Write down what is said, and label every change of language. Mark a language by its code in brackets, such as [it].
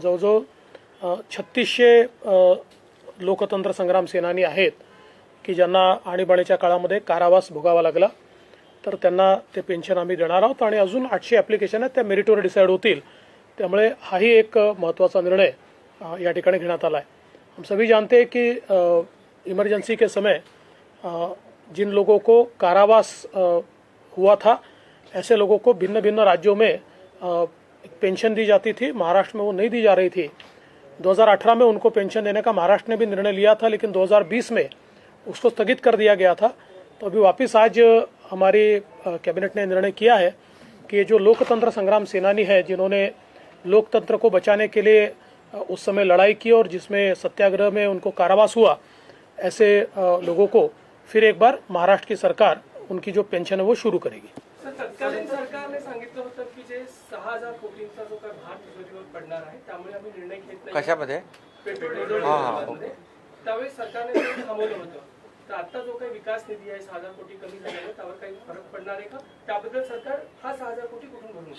[mr] जवळजवळ 3600 लोकतंत्र संग्राम सेनानी आहेत की ज्यांना आणीबाणीच्या काळामध्ये कारावास भोगावा लागला, तर त्यांना ते पेन्शन आम्ही देणार आहोत. आणि अजून 800 ॲप्लिकेशन आहेत, त्या मेरिटवर डिसाईड होतील. त्यामुळे हाही एक महत्त्वाचा निर्णय या ठिकाणी घेण्यात आला है. [hi] हम सभी जानते हैं कि इमरजेंसी के समय जिन लोगों को कारावास हुआ था, ऐसे लोगों को भिन्न भिन्न राज्यों में पेंशन दी जाती थी. महाराष्ट्र में वो नहीं दी जा रही थी. 2018 में उनको पेंशन देने का महाराष्ट्र ने भी निर्णय लिया था, लेकिन 2020 में उसको स्थगित कर दिया गया था. तो अभी वापस आज हमारी कैबिनेट ने निर्णय किया है कि जो लोकतंत्र संग्राम सेनानी है, जिन्होंने लोकतंत्र को बचाने के लिए उस समय लड़ाई की और जिसमें सत्याग्रह में उनको कारावास हुआ, ऐसे लोगों को फिर एक बार महाराष्ट्र की सरकार उनकी जो पेंशन है वो शुरू करेगी. [mr] तत्कालीन सरकारने सांगितलं होतं की जे 6000 कोटींचा जो काही भार तिजोरीवर पडणार आहे, त्यामुळे आम्ही निर्णय घेत नाही. कशामध्ये? पेट्रोल डिझेल दरामध्ये. त्यावेळेस सरकारने ते थांबवलं होतं. तर आता जो काही विकास निधी आहे 6000 कोटी कमी झाल्याने त्यावर काही फरक पडणार आहे का? त्याबद्दल सरकार हा 6000 कोटी कुठून भरून